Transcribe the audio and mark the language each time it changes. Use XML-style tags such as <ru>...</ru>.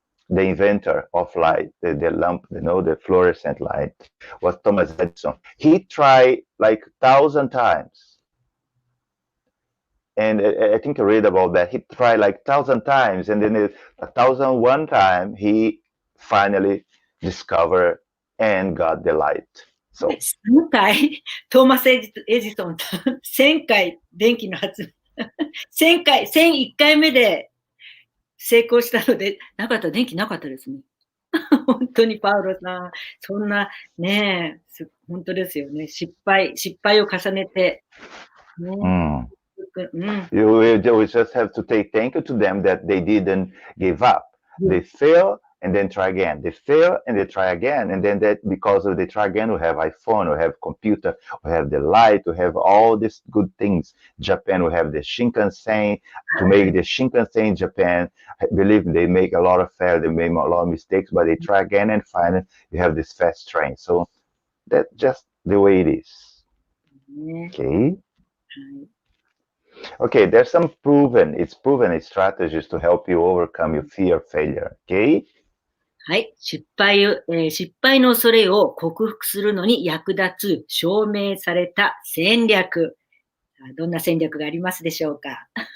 <en>The inventor of light, the lamp, the fluorescent light, was Thomas Edison. He tried like 1,000 times. And I think I read about that. He tried like 1,000 times, and then 1,001 time, he finally discovered and got the light. So</en> <ja>1000回トーマス・エジソンと1000回電気の発明1001回目で成功したので、電気なかったですね。本当にパウロさん、そんなね、本当ですよね。失敗を重ねて、ね。</ja> <en>We just have to say thank you to them that they didn't give up. They failed and then try again. They fail and they try again. And then that because of they try again, we have iPhone, we have computer, we have the light, we have all these good things. Japan, we have the Shinkansen. To make the Shinkansen in Japan, I believe they make a lot of fail, they make a lot of mistakes, but they try again and finally you have this fast train. So that's just the way it is. Okay. Okay, there's some proven strategies to help you overcome your fear of failure. Okay?</en> <ja>はい。失敗の恐れを克服するのに役立つ証明された戦略。どんな戦略がありますでしょうか？</ja>